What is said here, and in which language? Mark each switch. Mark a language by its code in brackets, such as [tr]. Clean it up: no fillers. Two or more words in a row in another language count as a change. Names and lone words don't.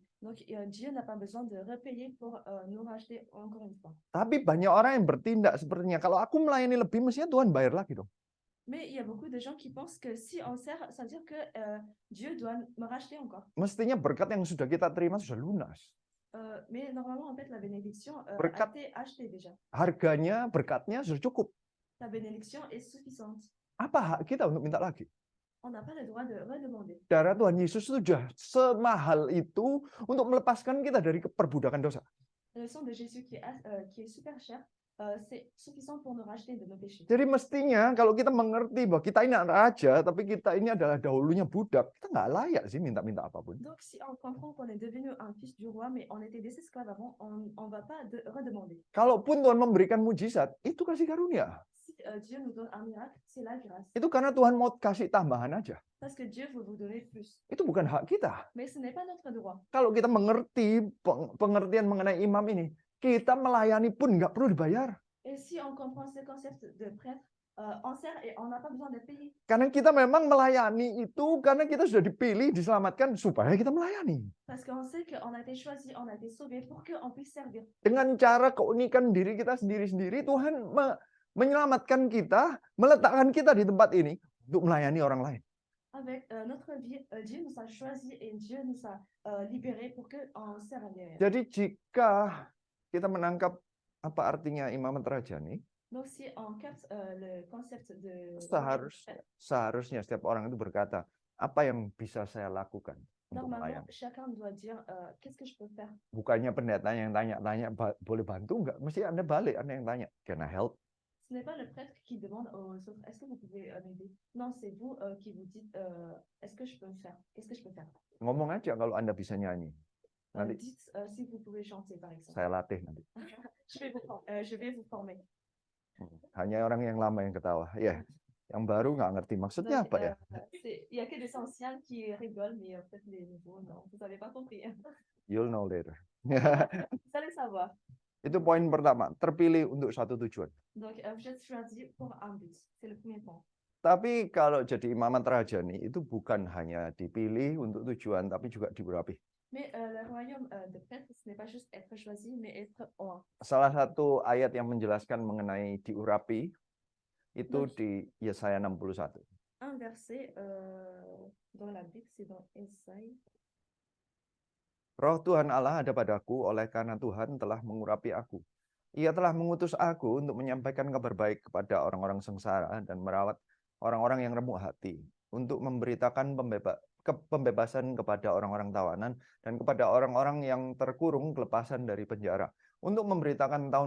[fr] Donc, Dieu n'a pas besoin de repayer pour nous racheter encore une fois. [id] Tapi banyak orang yang bertindak sepertinya, kalau aku melayani lebih, mestinya Tuhan bayar lagi dong. [fr] Mais il y a beaucoup de gens qui pensent que si on sert, ça veut dire que Dieu doit me racheter encore. [id] Mestinya berkat yang sudah kita terima sudah lunas. [fr] Mais normalement, en fait, la bénédiction a [id] Berkat. [fr] été achetée déjà. [id] Harganya, berkatnya sudah cukup. [fr] La bénédiction est suffisante. [id] Apa hak kita untuk minta lagi? [fr] On n'a pas le droit de redemander. [id] Darah Tuhan Yesus sudah semahal itu untuk melepaskan kita dari perbudakan dosa. [fr] Le sang de Jésus qui est super cher, c'est suffisant pour nous racheter de nos péchés. [id] Jadi mestinya kalau kita mengerti bahwa kita ini anak raja, tapi kita ini adalah dahulunya budak, kita nggak layak sih minta-minta apapun. [fr] Donc, si on comprend qu'on est devenu un fils du roi, mais on était des esclaves avant, on va pas redemander. [id] Kalaupun Tuhan memberikan mujizat, itu kasih karunia. [fr] Si Dieu nous donne un miracle, c'est la grâce. [id] Itu karena Tuhan mau kasih tambahan aja. [fr] Parce que Dieu veut vous donner plus. [id] Itu bukan hak kita. [fr] Mais ce n'est pas notre droit. [id] Kalau kita mengerti pengertian mengenai imam ini, kita melayani pun nggak perlu dibayar. [fr] Et si on comprend ce concept de prêtre, on sert et on n'a pas besoin de payer. [id] Karena kita memang melayani itu karena kita sudah dipilih, diselamatkan supaya kita melayani. [fr] Parce qu'on sait qu'on a été choisi, on a été sauvé pour qu'on puisse servir. [id] Dengan cara keunikan diri kita sendiri-sendiri, Tuhan menyelamatkan kita, meletakkan kita di tempat ini untuk melayani orang lain. [fr] Avec notre vie, Dieu nous a choisis et Dieu nous a libérés pour qu'on serve à. [id] Jadi jika kita menangkap apa artinya imamat rajani, [fr] Donc si on capte le concept de [id] seharusnya setiap orang itu berkata, apa yang bisa saya lakukan untuk [fr] normalement, [id] melayani? [fr] chacun doit dire qu'est-ce que je peux faire. [id] Bukannya pendeta yang tanya-tanya, boleh bantu nggak? Mesti Anda balik, Anda yang tanya, [en] can I help? [fr] Ce n'est pas le prêtre qui demande aux autres est-ce que vous pouvez m'aider. Non, c'est vous qui vous dites est-ce que je peux faire. Qu'est-ce que je peux faire. [id] Ngomong aja kalau Anda bisa nyanyi. Nanti [fr] Dites si vous pouvez chanter par exemple. [id] saya latih nanti. [fr] Je vais vous former. [id] Hanya orang yang lama yang ketawa. Ya, yang baru nggak ngerti maksudnya [fr] Donc, [id] apa ya. [fr] il y a que des anciens qui rigolent, mais peut-être les nouveaux, non, vous n'avez pas compris. [en] You'll know later. [fr] Vous allez savoir. [id] Itu poin pertama, terpilih untuk satu tujuan. [fr] Donc, vous êtes choisi pour un but. C'est le premier point. [id] Tapi kalau jadi imamat rajani itu bukan hanya dipilih untuk tujuan, tapi juga diurapi. [fr] Mais le royaume de prêtre, ce n'est pas juste être choisi, mais être oint. [id] Salah satu ayat yang menjelaskan mengenai diurapi itu di Yesaya 61. Un verset dans la Bible, c'est dans Ésaïe. Roh Tuhan Allah ada padaku oleh karena Tuhan telah mengurapi aku. Ia telah mengutus aku untuk menyampaikan kabar baik kepada orang-orang sengsara dan merawat orang-orang yang remuk hati, untuk memberitakan pembebasan kepada orang-orang tawanan dan kepada orang-orang yang terkurung kelepasan dari penjara, untuk memberitakan tahun